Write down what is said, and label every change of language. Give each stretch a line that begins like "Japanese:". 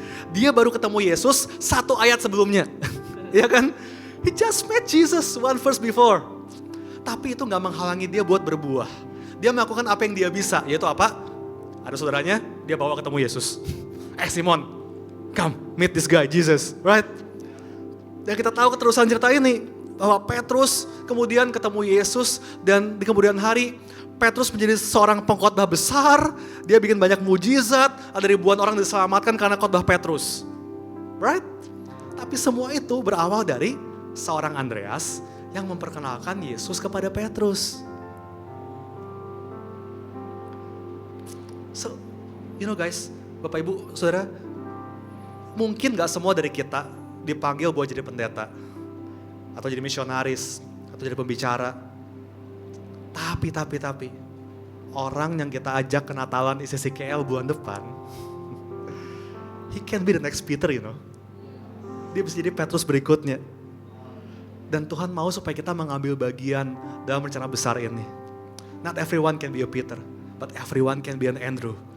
Indonesian: Dia baru ketemu Yesus 1 ayat sebelumnya, ya kan?
English: He just met Jesus 1 verse before.
Indonesian: Tapi itu nggak menghalangi dia buat berbuah. Dia melakukan apa yang dia bisa, yaitu apa? Ada saudaranya, dia bawa ketemu Yesus.
English: Simon, come meet this guy, Jesus, right?
Indonesian: Dan kita tahu keterusan cerita ini, bahwa Petrus kemudian ketemu Yesus, dan di kemudian hari, Petrus menjadi seorang pengkhotbah besar, dia bikin banyak mujizat, ada ribuan orang diselamatkan karena khotbah Petrus, right? Tapi semua itu berawal dari seorang Andreas yang memperkenalkan Yesus kepada Petrus.
English: So, you know guys,
Indonesian: Bapak Ibu, Saudara, mungkin gak semua dari kita dipanggil buat jadi pendeta, atau jadi misionaris, atau jadi pembicara. Tapi, orang yang kita ajak ke Natalan ICCKL bulan depan,
English: he can be the next Peter, you know.
Indonesian: Dia bisa jadi Petrus berikutnya. Dan Tuhan mau supaya kita mengambil bagian dalam rencana besar ini.
English: Not everyone can be a Peter, but everyone can be an Andrew.